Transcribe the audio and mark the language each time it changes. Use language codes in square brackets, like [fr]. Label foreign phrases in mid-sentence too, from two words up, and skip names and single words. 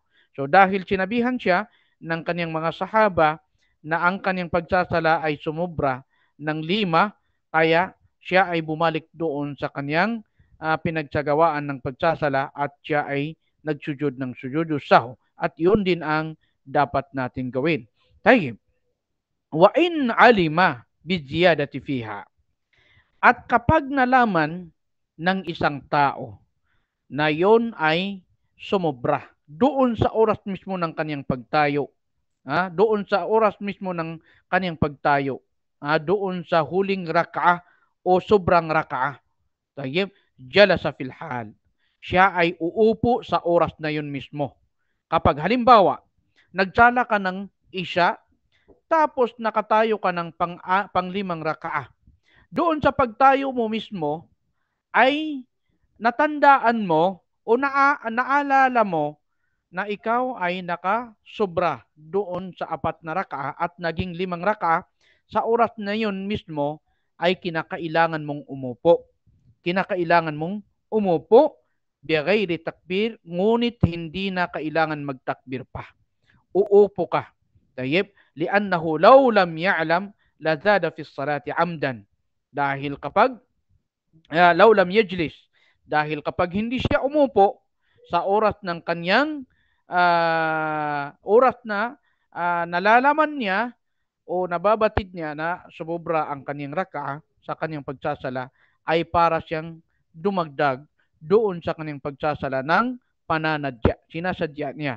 [tl] So dahil sinabihan siya ng kanyang mga sahaba na ang kanyang pagsasala ay sumubra ng 5, kaya siya ay bumalik doon sa kanyang pinagsagawaan ng pagsasala at siya ay nagsujud ng [ar] سجود السهو. [tl] At yun din ang dapat natin gawin. Tayyib. [ar] وإن علم بزيادة فيها. [tl] At kapag nalaman ng isang tao na yon ay sumobra doon sa oras mismo ng kanyang pagtayo, doon sa oras mismo ng kanyang pagtayo, doon sa huling rak'ah o sobrang rak'ah, [ar] طيب، جلس في الحال, [tl] siya ay uupo sa oras na yun mismo. Kapag halimbawa, nagsala ka ng isya, tapos nakatayo ka ng pang-5 rak'ah, doon sa pagtayo mo mismo ay natandaan mo o naalala mo na ikaw ay nakasobra doon sa 4 na rak'ah at naging 5 rak'ah, sa oras na yun mismo ay kinakailangan mong umupo. Kinakailangan mong umupo [ar] بغير تكبير, [tl] ngunit hindi na kailangan magtakbir pa. Uupo ka. [ar] طيب، لأنه لو لم يعلم لزاد في صلاته عمدا. [tl] Dahil kapag [ar] لو لم يجلس, [tl] dahil kapag hindi siya umupo sa oras ng kanyang oras na nalalaman niya o nababatid niya na sumobra ang kanyang rak'ah sa kanyang pagsasala, ay para siyang dumagdag doon sa kanyang pagsasala ng pananadya, sinasadya niya.